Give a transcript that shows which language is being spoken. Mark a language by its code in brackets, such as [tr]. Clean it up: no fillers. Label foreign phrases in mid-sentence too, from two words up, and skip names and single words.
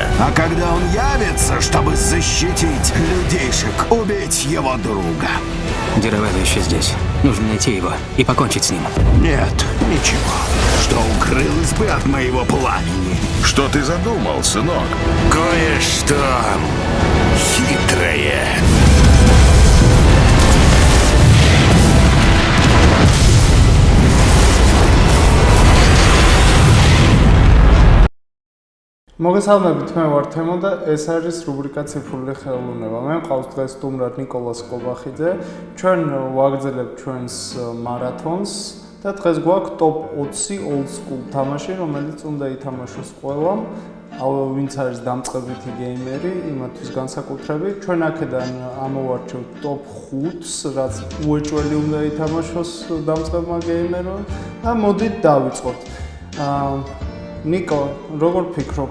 [ru] А когда он явится, чтобы защитить людейшек, убить его друга? Диравелло еще здесь. Нужно найти его и покончить с ним. Нет, ничего. Что укрылось бы от моего пламени? Что ты задумал, сынок? Кое-что хитрое. [ka] მოგესალმებით, მე ვარ თემო და ეს არის რუბრიკა ციფრული ხელოვნება. მე მყავს დღეს სტუმრად ნიკოლას კობახიძე. ჩვენ ვაგრძელებთ ჩვენს მარათონს და დღეს გვაქვს [en] top 20 old school [ka] თამაში, რომელიც უნდა ითამაშოს ყველამ. ვინც არის დამწყებითი გეიმერი, იმათვის განსაკუთრებით. ჩვენ აქედან ამოვარჩევთ top 5-ს, რაც უეჭველი უნდა ითამაშოს დამწყებმა გეიმერმა და მოდით დავიწყოთ. Niko, როგორ ფიქრობ?